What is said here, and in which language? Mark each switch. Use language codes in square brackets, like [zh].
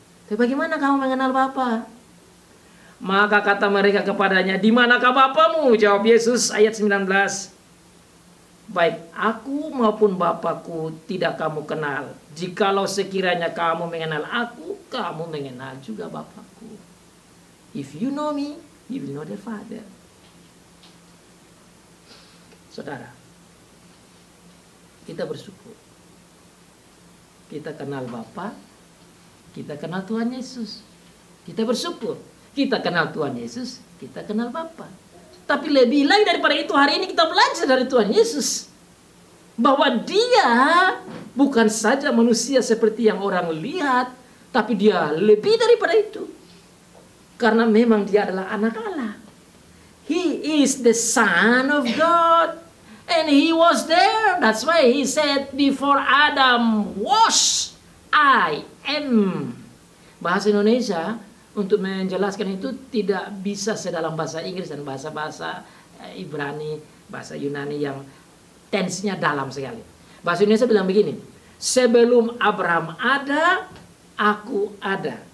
[id] Tapi bagaimana kamu mengenal Bapa? Maka kata mereka kepadanya, di manakah Bapamu? Jawab Yesus ayat 19. Baik aku maupun Bapakku tidak kamu kenal. Jikalau sekiranya kamu mengenal aku, kamu mengenal juga Bapakku. [en] If you know me, you will know the Father. [id] Saudara, kita bersyukur. Kita kenal Bapa, kita kenal Tuhan Yesus. Kita bersyukur. Kita kenal Tuhan Yesus, kita kenal Bapa. Tapi lebih lagi daripada itu, hari ini kita belajar dari Tuhan Yesus. Bahwa Dia bukan saja manusia seperti yang orang lihat, tapi Dia lebih daripada itu. Karena memang Dia adalah anak Allah. [en] He is the Son of God. And He was there. That's why He said, before Adam was, I am. [id] Bahasa Indonesia untuk menjelaskan itu tidak bisa sedalam bahasa Inggris dan bahasa-bahasa Ibrani, bahasa Yunani yang tense-nya dalam sekali. Bahasa Indonesia bilang begini, Sebelum Abraham ada, aku ada.